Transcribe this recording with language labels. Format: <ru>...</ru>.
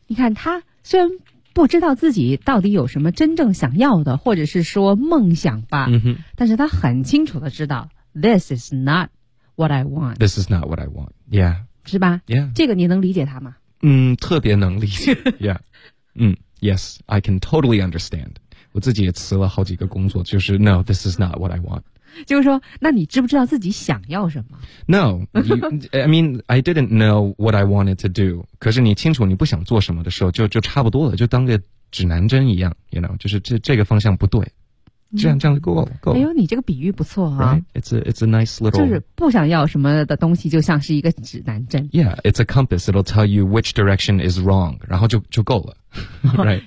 <zh>你看，他虽然不知道自己到底有什么真正想要的，或者是说梦想吧，但是他很清楚的知道 ，</zh> <en>this is not what I want。 This is not what I want。 Yeah。</en> <zh>是吧</zh> <en>？Yeah。</en> <zh>这个你能理解他吗？特别能理解。</zh> <en>Yeah。 Yes, I can totally understand.</en> <zh>我自己也辞了好几个工作，就是</zh> <en>No, this is not what I want.</en> <zh>就是说，那你知不知道自己想要什么</zh> <en>？No, I mean, I didn't know what I wanted to do.</en> <zh>可是你清楚你不想做什么的时候，就差不多了，就当个指南针一样 ，you know， 就是这个方向不对。这样就够了。哎呦，你这个比喻不错啊。</zh> <en>Right? It's a nice little.</en> <zh>就是不想要什么的东西，就像是一个指南针。</zh> <en>Yeah, it's a compass. It'll tell you which direction is wrong.</en> <zh>然后就够了。</zh> <en>Right.</en>